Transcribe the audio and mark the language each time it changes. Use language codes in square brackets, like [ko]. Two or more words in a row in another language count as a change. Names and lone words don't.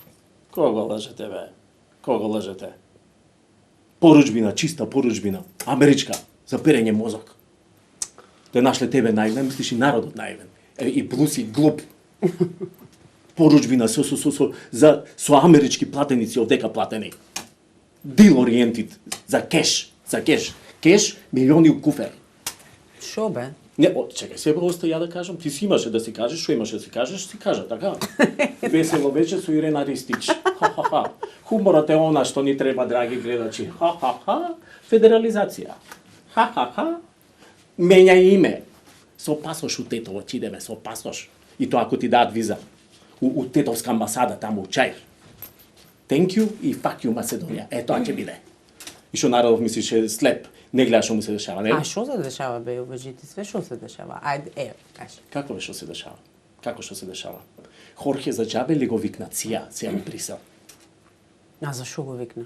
[mk] Ха-ха-хи-хи. Кого лажете, бе? Кого лажете? Поручбина, чиста поручбина. Америчка, за перење мозок. Те нашле тебе наивен, мислиш и народот наивен. И плюс и глуп. Поручбина со амерички платеници овдека платени. [en] Deal oriented, [mk] за кеш. Кеш, милиони у куфер. Шо бе? Не, чекај, себе оста ја да кажам, ти си имаше да си кажеш, што имаше да си кажеш, си кажа, така? Весело вече со Ирена Ристич. Ха-ха-ха. Хуморот е она што ни треба, драги гледачи. Ха-ха-ха. Федерализација. Ха-ха-ха. Менја име. Со пасош у Тетово, идеме, со пасош. И тоа ако ти дадат виза. У Тетовска амбасада, таму у Чаир. [en] Thank you и fuck you Macedonија. [mk] Тоа ќе биде. И што народов мислише слеп, не гледа што му се дешава, не? А што се дешава, бе, обажите, све што се дешава? Ајде, кажи. Како бе што се дешава? Како што се дешава? Хорхе за џабе ли го викна Ција, у Брисел? А за што го викна?